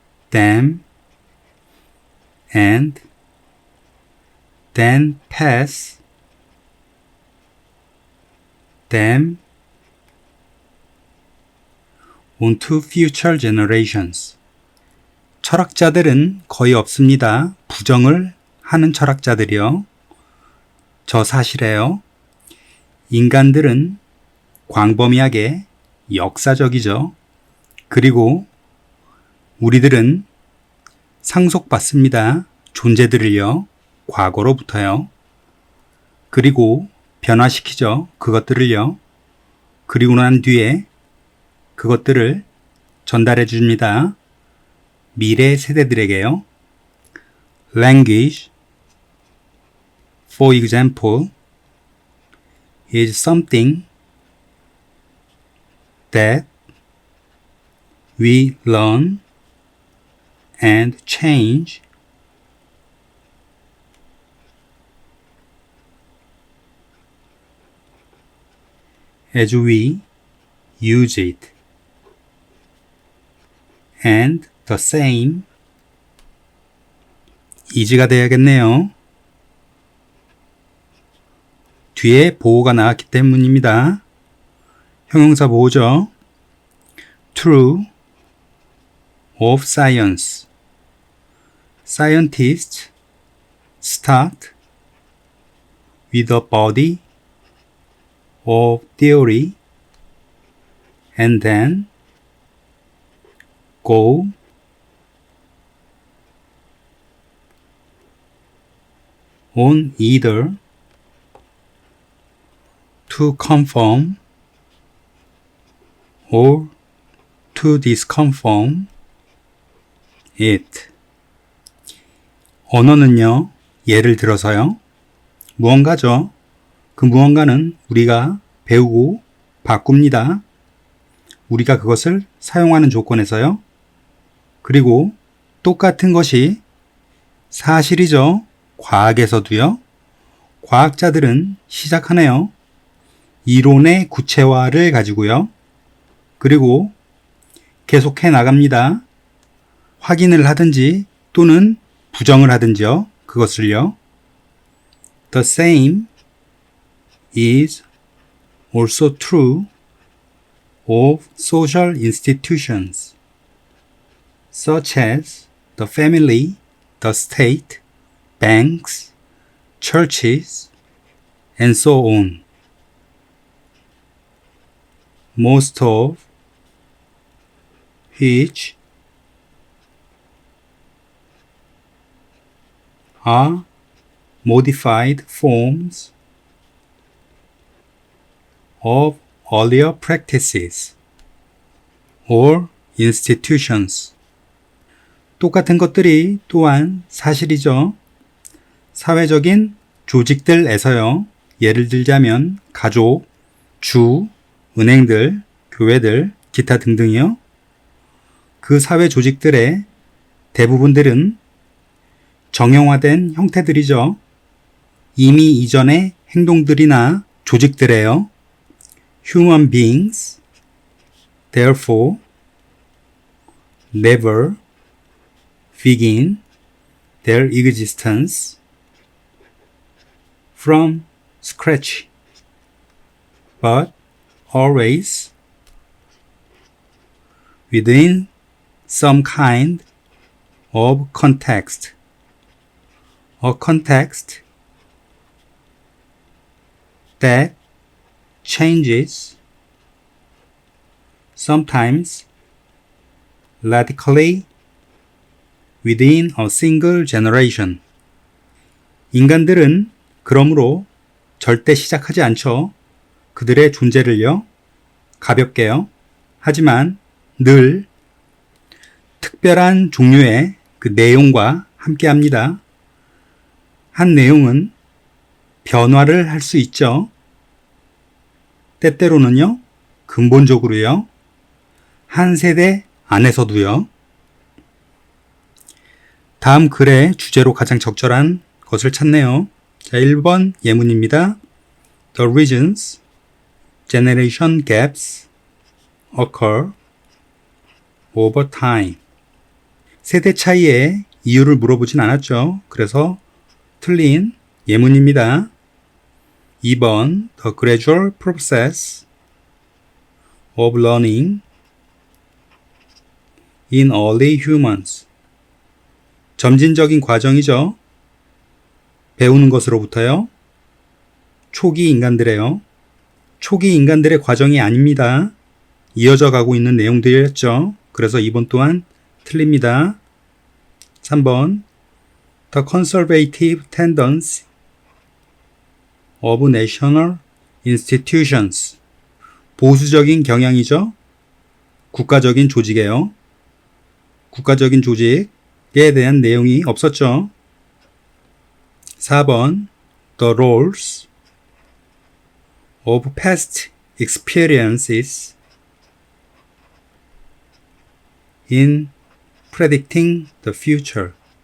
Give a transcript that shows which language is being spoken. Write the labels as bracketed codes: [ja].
[en] them, and then pass them on to future generations. [ko] 철학자들은 거의 없습니다. 부정을 하는 철학자들이요. 저 사실에요. 인간들은 광범위하게 역사적이죠. 그리고 우리들은 상속받습니다. 존재들을요, 과거로부터요. 그리고 변화시키죠. 그것들을요. 그리고 난 뒤에 그것들을 전달해 줍니다. 미래 세대들에게요. [en] Language, for example, is something that we learn and change as we use it. And the same is가 [ko] 돼야겠네요. 뒤에 보호가 나왔기 때문입니다. 형용사 보호죠. [en] True of science. Scientists start with a body of theory and then go on either to confirm or to disconfirm it. [ko] 언어는요, 예를 들어서요, 무언가죠. 그 무언가는 우리가 배우고 바꿉니다. 우리가 그것을 사용하는 조건에서요. 그리고 똑같은 것이 사실이죠. 과학에서도요. 과학자들은 시작하네요. 이론의 구체화를 가지고요. 그리고 계속해 나갑니다. 확인을 하든지 또는 부정을 하든지요. 그것을요. [en] The same is also true of social institutions, such as the family, the state, banks, churches, and so on. Most of which are modified forms of earlier practices or institutions. [ko] 똑같은 것들이 또한 사실이죠. 사회적인 조직들에서요. 예를 들자면 가족, 주, 은행들, 교회들, 기타 등등이요. 그 사회 조직들의 대부분들은 정형화된 형태들이죠. 이미 이전의 행동들이나 조직들에요. [en] Human beings, therefore, never begin their existence from scratch, but always within some kind of context. A context that changes, sometimes radically, within a single generation. [ko] 인간들은 그러므로 절대 시작하지 않죠. 그들의 존재를요, 가볍게요. 하지만 늘 특별한 종류의 그 내용과 함께 합니다. 한 내용은 변화를 할 수 있죠. 때때로는요, 근본적으로요, 한 세대 안에서도요. 다음 글의 주제로 가장 적절한 것을 찾네요. 자, 1번 예문입니다. [en] The reasons generation gaps occur over time. [ko] 세대 차이의 이유를 물어보진 않았죠. 그래서 틀린 예문입니다. [en] 2번 The gradual process of learning in early humans. [ko] 점진적인 과정이죠. 배우는 것으로부터요. 초기 인간들의요. 초기 인간들의 과정이 아닙니다. 이어져 가고 있는 내용들이었죠. 그래서 2번 또한 틀립니다. 3번 [en] The conservative tendency of national institutions. [ko] 보수적인 경향이죠. 국가적인 조직이에요. 국가적인 조직에 대한 내용이 없었죠. [en] 4번 The roles of past experiences in predicting the future.